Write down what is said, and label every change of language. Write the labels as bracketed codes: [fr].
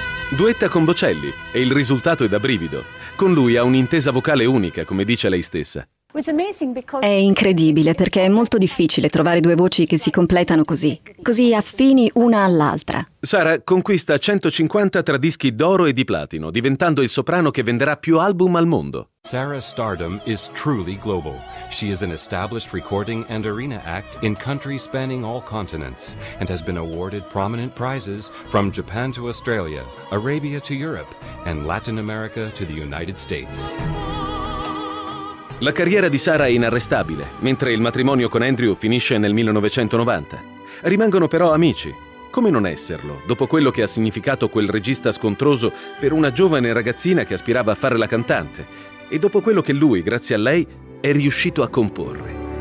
[it] Duetta con Bocelli e il risultato è da brivido. Con lui ha un'intesa vocale unica, come dice lei stessa. È incredibile perché è molto difficile trovare due voci che si completano così, così affini una all'altra. Sarah conquista 150 tra dischi d'oro e di platino, diventando il soprano che venderà più album al mondo. [en] Sarah's stardom is truly global. She is an established recording and arena act in countries spanning all continents and has been awarded prominent prizes from Japan to Australia, Arabia to Europe and Latin America to the United States. [it] La carriera di Sarah è inarrestabile, mentre il matrimonio con Andrew finisce nel 1990. Rimangono però amici. Come non esserlo, dopo quello che ha significato quel regista scontroso per una giovane ragazzina che aspirava a fare la cantante, e dopo quello che lui, grazie a lei, è riuscito a comporre.